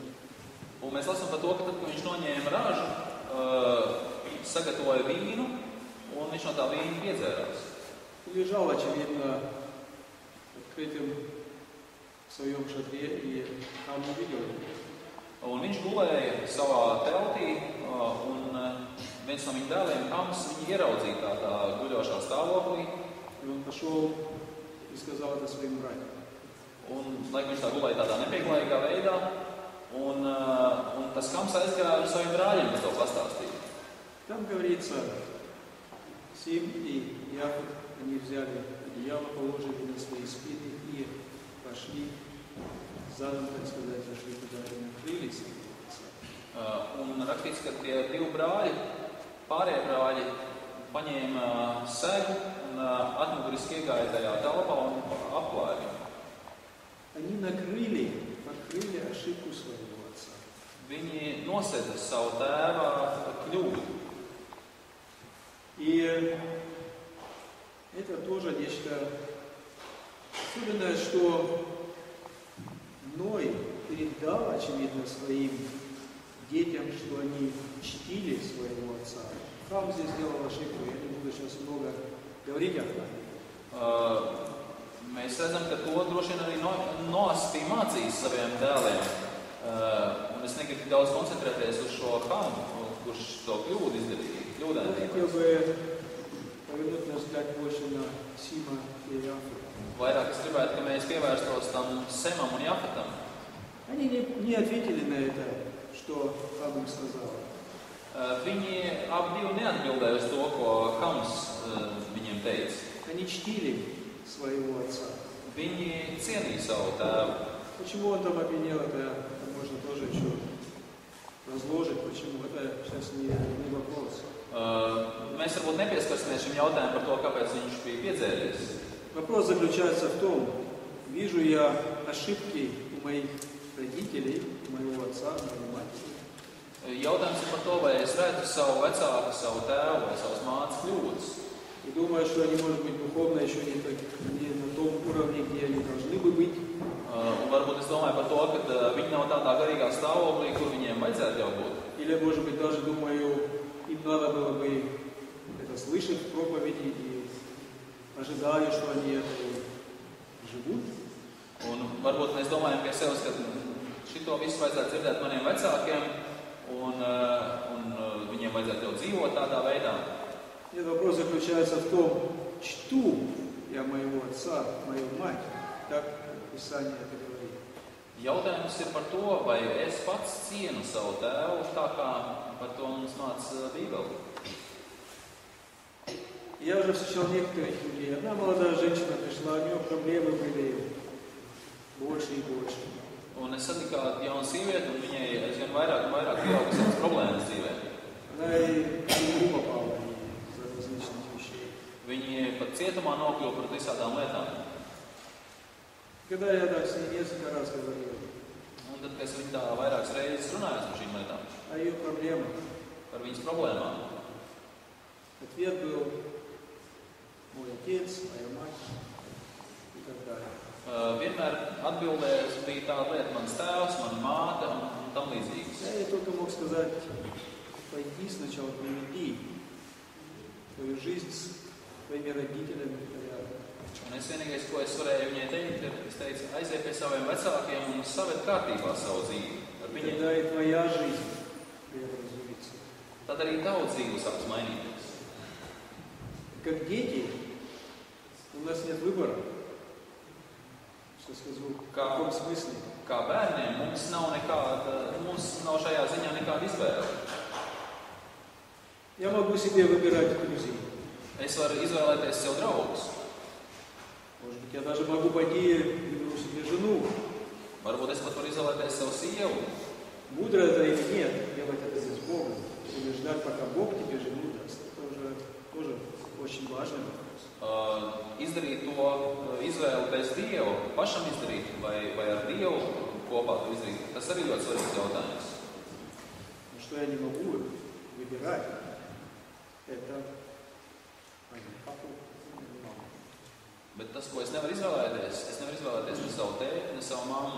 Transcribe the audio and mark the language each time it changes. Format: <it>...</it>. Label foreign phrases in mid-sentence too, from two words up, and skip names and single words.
<lv>Un mēs lasām par to, ka tad, kad viņš noņēma ražu, sagatavoja vīnu, un viņš no tā vīna piedzērās.</lv> <ru>Лежал, очевидно, открытым в своем шатре, и там увидел.</ru> <lv>Un viņš gulēja savā teltī, un viens no viņa dēliem, Hams, viņu ieraudzīja tādā guļošā stāvoklī.</lv> <ru>И он пошел и сказал это своим братьям.</ru> <lv>Un, laikam, viņš tā gulēja tādā nepieklājīgā veidā, un tas Hams aizgāja ar saviem brāļiem, kas to pastāstīja.</lv> <ru>Там говорится, Сим и Яфет, они взяли одеяло, положили на свои спины и пошли задом, так сказать, зашли туда и накрылись.</ru> <lv>Un rakstīts, ka tie divi brāļi, pārējie brāļi, paņēma segu un atmuguriski iegāja tajā telpā un apklāja viņu.</lv> <ru>Они покрыли ошибку своего отца.</ru> <lv>Viņi nosēda savu tēva kļūdu.</lv> <ru>И это тоже нечто особенное, что Ной передал, очевидно, своим детям, что они чтили своего отца. Хам здесь сделал ошибку, я не буду сейчас много говорить о Хаме.</ru> <lv>Mēs redzam, ka to droši vien arī Noas bija mācījis saviem dēliem. Un es negribu daudz koncentrēties uz šo Hamu, kurš to kļūdu izdarīja.</lv> <ru>Я хотел бы повернуть наш взгляд больше на Сима и Яфета.</ru> <lv>Vairāk es gribētu, ka mēs pievērstos tam Semam un Jafetam.</lv> <ru>Они не ответили на это, что Хам им сказал.</ru> <lv>Viņi abi divi neatbildēja uz to, ko Hams viņiem teica.</lv> <ru>Они чтили своего отца.</ru> <lv>Viņi cienīja savu tēvu.</lv> <ru>Почему он там обвинил, это можно тоже еще разложить. Почему? Это сейчас не вопрос.</ru> <lv>Mēs varbūt nepieskarsimies šim jautājumam par to, kāpēc viņš bija piedzēries.</lv> <ru>Вопрос заключается в том, вижу я ошибки у моих родителей, у моего отца, у моей матери.</ru> <lv>Jautājums ir par to, vai es redzu savu vecāku, savu tēvu vai savas mātes kļūdas.</lv> <ru>И думаю, что они, может быть, духовно еще не на том уровне, где они должны бы быть.</ru> <lv>Un varbūt es domāju par to, ka viņi nav tādā garīgā stāvoklī, kur viņiem vajadzētu jau būt.</lv> <ru>Или, может быть, даже думаю, им надо было бы это слышать в проповеди и ожидаю, что они это живут.</ru> <lv>Un varbūt mēs domājam pie sevis, ka šito visu vajadzētu dzirdēt maniem vecākiem, un viņiem vajadzētu jau dzīvot tādā veidā.</lv> <ru>Этот вопрос заключается в том, чту я моего отца, мою мать, как Писание это говорит.</ru> <lv>Jautājums ir par to, vai es pats cienu savu tēvu, tā kā par to mums māca Bībele.</lv> <ru>Я уже встречал некоторых людей. Одна молодая женщина пришла, у нее проблемы были больше и больше.</ru> <lv>Un es satiku kādu jaunu sievieti, un viņai aizvien vairāk un vairāk pieaugusies problēmas dzīvē.</lv> <ru>Она и в тюрьму попала из-за различных вещей.</ru> <lv>Viņi pat cietumā nokļuva par visādām lietām.</lv> <ru>Когда я так с ней несколько раз говорил</ru> <lv>Un tad, kad es viņu tā vairākas reizes runāju par šīm lietām,</lv> <ru>о ее проблемах,</ru> <lv>par viņas problēmām,</lv> <ru>ответ был мой отец, моя мать и так далее.</ru> <lv>Vienmēr atbildēs bija tāda lieta, mans tēvs, mana māte un tam līdzīgas.</lv> <ru>Я ей только мог сказать, пойди сначала приведи твою жизнь с твоими родителями в порядок.</ru> <lv>Un es vienīgais, ko es varēju viņai teikt, ir, es teicu, aiziet pie saviem vecākiem un saved kārtībā savu dzīvi ar viņiem.</lv> <ru>Тогда и твоя жизнь преобразуется.</ru> <lv>Tad arī tava dzīve sāks mainīties.</lv> <ru>Как дети, у нас нет выбора. Что скажу, в каком смысле?</ru> <lv>Kā bērniem mums nav šajā ziņā nekāda izvēle.</lv> <ru>Я могу себе выбирать друзей.</ru> <lv>Es varu izvēlēties sev draugus.</lv> <ru>Может быть, я даже могу пойти и выберу себе жену.</ru> <lv>Varbūt es pat varu izvēlēties sev sievu.</lv> <ru>Мудро это или нет, делать это без Бога. Или ждать, пока Бог тебе жену даст. Это уже тоже очень важный вопрос.</ru> <lv>Izdarīt to izvēli bez Dieva, pašam izdarīt vai ar Dievu kopā to izdarīt, tas arī ļoti svarīgs jautājums.</lv> <ru>Но что я не могу выбирать, это папу.</ru> <lv>Bet tas, ko es nevaru izvēlēties ne savu tēti, ne savu mammu.</lv>